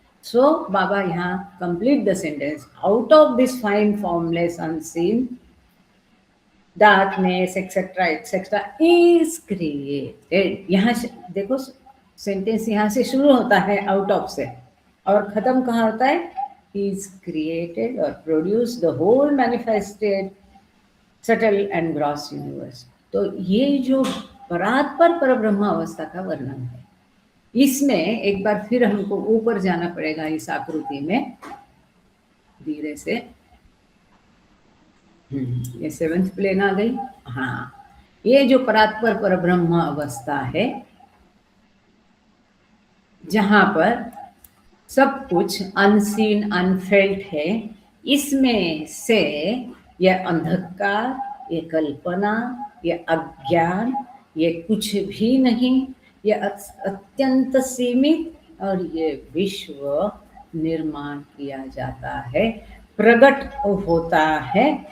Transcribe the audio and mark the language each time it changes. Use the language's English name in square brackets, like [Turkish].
[Hindi] सो बाबा यहाँ [English] Complete the sentence, out of this fine formless unseen darkness etc etc is created. [Hindi] यहाँ देखो sentence यहाँ से शुरू होता है आउट ऑफ से, और खत्म कहाँ होता है? [English] is created or produced the whole manifested subtle and gross universe. [Hindi] तो ये जो परात्पर परब्रह्म अवस्था का वर्णन है, इसमें एक बार फिर हमको ऊपर जाना पड़ेगा इस आकृति में धीरे से. ये 7th प्लेन आ गई. हाँ, ये जो परात्पर परब्रह्म अवस्था है, जहां पर सब कुछ अनसीन अनफेल्ट है, इसमें से ये अंधकार, ये कल्पना, ये अज्ञान, ये कुछ भी नहीं, ये अत्यंत सीमित, और ये विश्व निर्माण किया जाता है, प्रकट होता है,